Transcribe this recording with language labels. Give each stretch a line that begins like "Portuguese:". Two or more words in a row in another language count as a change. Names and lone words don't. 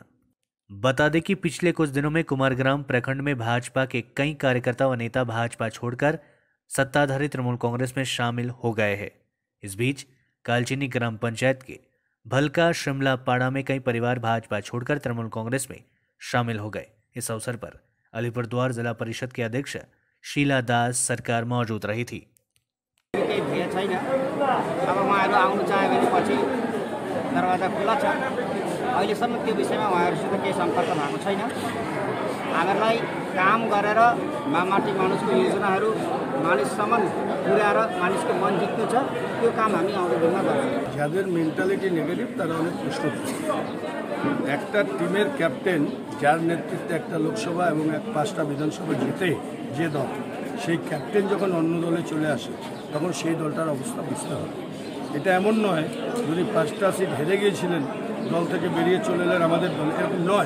Hindi: बता दें कि पिछले कुछ दिनों में कुमारग्राम प्रखंड में भाजपा के कई कार्यकर्ता व नेता भाजपा छोड़कर सत्ताधारी तृणमूल कांग्रेस में शामिल हो गए हैं। इस बीच कालचीनी ग्राम पंचायत के भलका शिमला पाड़ा में कई परिवार भाजपा छोड़कर तृणमूल कांग्रेस में शामिल हो गए। इस अवसर पर अलीपुरद्वार जिला परिषद के अध्यक्ष शीला दास सरकार मौजूद रही थी।
Nepali: केही भ्या छैन, अब उहाँहरू आउनु चाह्यो भने पछि दरवाजा खुल्ला छ। अहिलेसम्म त्यो विषयमा उहाँहरूसित केही सम्पर्क भएको छैन। हामीलाई काम गरेर माटी मानिसको योजनाहरू मानिससम्म पुर्याएर मानिसको मन जित्नु छ, त्यो काम हामी आउँदो दिनमा गर्छौँ।
Bangla: যাদের মেন্টালিটি নেগেটিভ তারা অনেক প্রশ্ন করছে। একটা টিমের ক্যাপ্টেন যার নেতৃত্বে একটা লোকসভা এবং 5টা বিধানসভা জিতে যে দল, সেই ক্যাপ্টেন যখন অন্য দলে চলে আসে তখন সেই দলটার অবস্থা বুঝতে হবে। এটা এমন নয় যদি 5টা সিট হেরে গিয়েছিলেন দল থেকে বেরিয়ে চলে এলেন আমাদের দল, এরকম নয়।